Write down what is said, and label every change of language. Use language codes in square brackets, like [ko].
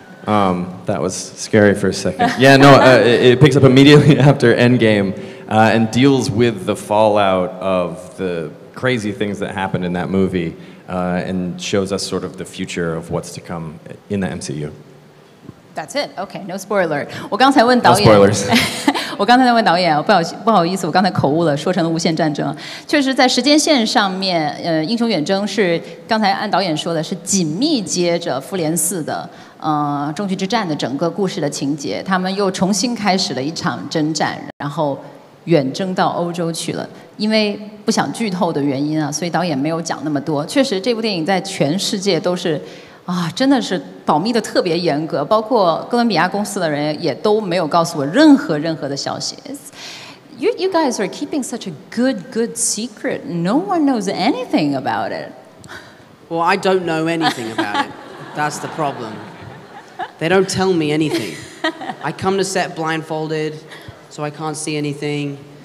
[en] That was scary for a second. Yeah, no, it picks up immediately after Endgame and deals with the fallout of the crazy things that happened in that movie and shows us sort of the future of what's to come in the MCU. That's it. Okay, no spoiler. [zh] 我刚才问导演 [en] No spoilers. [zh] 我刚才在问导演，不好意思，我刚才口误了，说成了无限战争。确实，在时间线上面，英雄远征是刚才按导演说的，是紧密接着复联4的终局之战的整个故事的情节，他们又重新开始了一场征战，然后远征到欧洲去了。因为不想剧透的原因啊，所以导演没有讲那么多。确实，这部电影在全世界都是。真的是保密的特别严格，包括哥伦比亚公司的人也都没有告诉我任何的消息。 [en] You guys are keeping such a good secret. No one knows anything about it. Well, I don't know anything about it. That's the problem. They don't tell me anything. I come to set blindfolded, so I can't see anything.